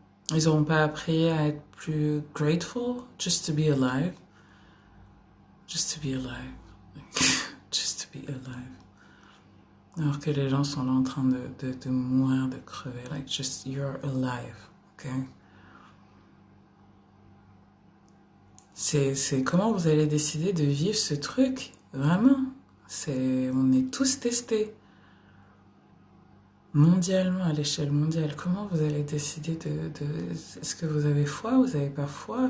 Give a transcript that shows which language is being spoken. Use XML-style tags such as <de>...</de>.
<fr>Ils n'auront pas appris à être plus</fr> <en>grateful, just to be alive. Just to be alive. Just to be alive.</en> <fr>Alors que les gens sont là en train de mourir, de crever.</fr> <en>Like, just, you're alive, ok?</en> <fr>C'est comment vous allez décider de vivre ce truc, vraiment. On est tous testés. Mondialement, à l'échelle mondiale, comment vous allez décider est-ce que vous avez foi, vous n'avez pas foi?</fr>